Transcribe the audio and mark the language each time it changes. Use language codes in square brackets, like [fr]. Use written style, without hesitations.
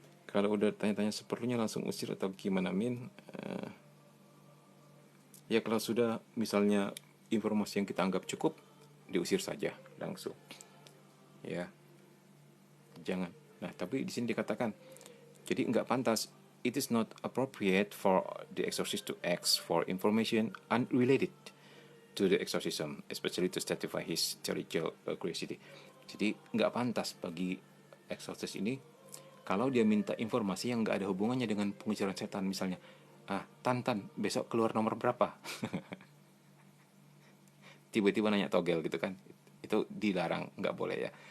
[id] Kalau udah tanya-tanya seperlunya langsung usir atau gimana Min? Ya kalau sudah misalnya informasi yang kita anggap cukup, diusir saja langsung. Ya, jangan Nah, tapi di sini dikatakan, jadi nggak pantas. [en] It is not appropriate for the exorcist to ask for information unrelated to the exorcism, especially to satisfy his theological curiosity. [id] Jadi nggak pantas bagi exorcist ini kalau dia minta informasi yang nggak ada hubungannya dengan pengusiran setan. Misalnya, Tan, besok keluar nomor berapa? Tiba-tiba nanya togel gitu kan. Itu dilarang, nggak boleh ya.